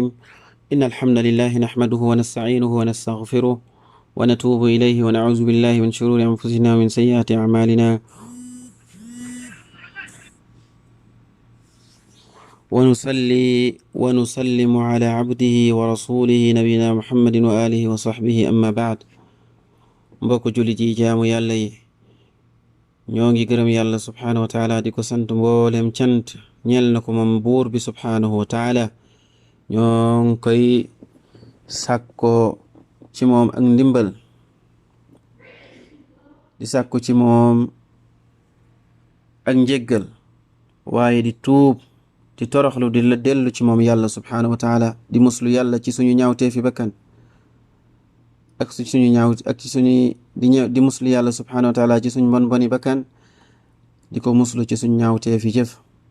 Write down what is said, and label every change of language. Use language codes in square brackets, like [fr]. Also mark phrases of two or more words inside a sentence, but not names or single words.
[ar] إن الحمد لله نحمده ونستعينه ونستغفره ونتوب إليه ونعوذ بالله من شرور أنفسنا ومن سيئات أعمالنا ونصلي ونسلم على عبده ورسوله نبينا محمد وآله وصحبه أما بعد. [wo] mbokk jullit yi jaamu yàlla yi ñoo ngi gërëm yàlla [ar] سبحانه وتعالى [wo] di ko sant mboolem cant ñeel na ko moom buur bi [ar] سبحانه وتعالى. [wo] ñoo ngi koy sàkko ci moom ak ndimbal di sàkko ci moom ak njéggal waaye di tuub di toroxlu di la dellu ci moom yàlla [ar] سبحانه وتعالى [wo] di muslu yàlla ci suñu ñaawtee fi bakkan ak suñu ñaaw ak ci suñu di muslu yàlla [ar] سبحانه وتعالى [wo] ci suñu bon boni bakkan di ko muslu ci suñu ñaawtee fi jëf